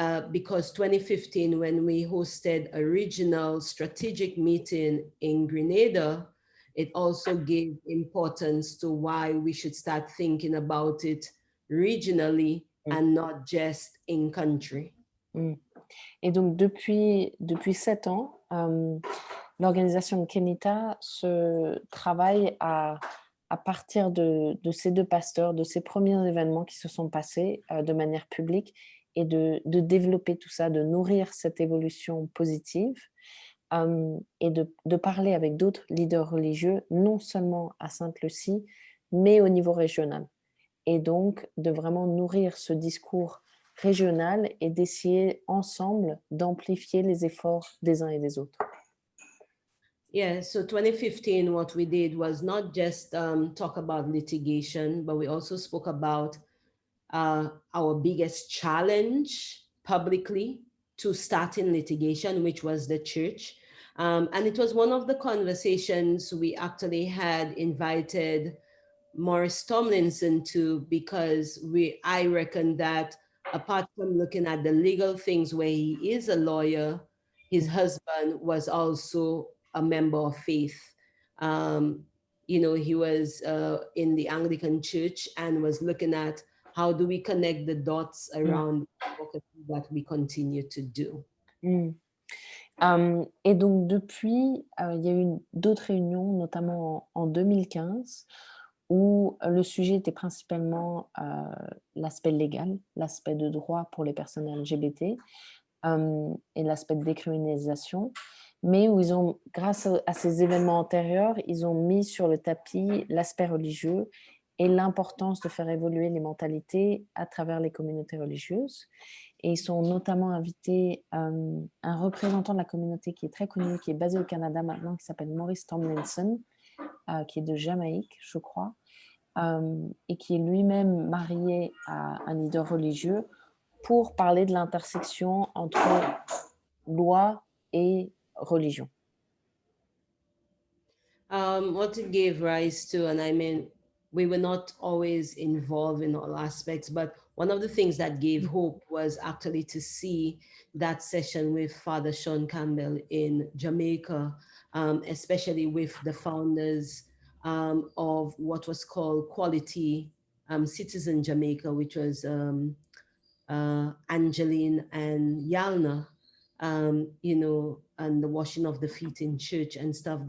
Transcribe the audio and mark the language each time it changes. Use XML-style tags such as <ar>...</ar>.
<en>Because 2015, when we hosted a regional strategic meeting in Grenada, it also gave importance to why we should start thinking about it regionally and not just in country.</en> <fr>Et donc, depuis 7 ans, l'organisation de Kenita se travaille à partir de ces 2 pasteurs, de ces premiers événements qui se sont passés de manière publique, et de développer tout ça, de nourrir cette évolution positive et de parler avec d'autres leaders religieux, non seulement à Sainte-Lucie, mais au niveau régional. Et donc, de vraiment nourrir ce discours régional et d'essayer ensemble d'amplifier les efforts des uns et des autres.</fr> <en>Yeah, so 2015, what we did was not just talk about litigation, but we also spoke about our biggest challenge publicly to starting litigation, which was the church. And it was one of the conversations we actually had invited Morris Tomlinson to, because I reckon that apart from looking at the legal things where he is a lawyer, his husband was also a member of faith. You know, he was in the Anglican Church and was looking at how do we connect the dots around what we continue to do.</en> <fr>Et donc depuis, il y a eu d'autres réunions, notamment en 2015, où le sujet était principalement l'aspect légal, l'aspect de droit pour les personnes LGBT et l'aspect de décriminalisation, mais où ils ont, grâce à ces événements antérieurs, ils ont mis sur le tapis l'aspect religieux et l'importance de faire évoluer les mentalités à travers les communautés religieuses. Et ils sont notamment invités un représentant de la communauté qui est très connu, qui est basé au Canada maintenant, qui s'appelle Maurice Tomlinson, qui est de Jamaïque, je crois, et qui est lui-même marié à un leader religieux pour parler de l'intersection entre loi et religion.</fr> <en>What it gave rise to, and I mean, we were not always involved in all aspects, but one of the things that gave hope was actually to see that session with Father Sean Campbell in Jamaica, especially with the founders of what was called Quality Citizen Jamaica, which was Angeline and Yalna, you know, and the washing of the feet in church and stuff.</en>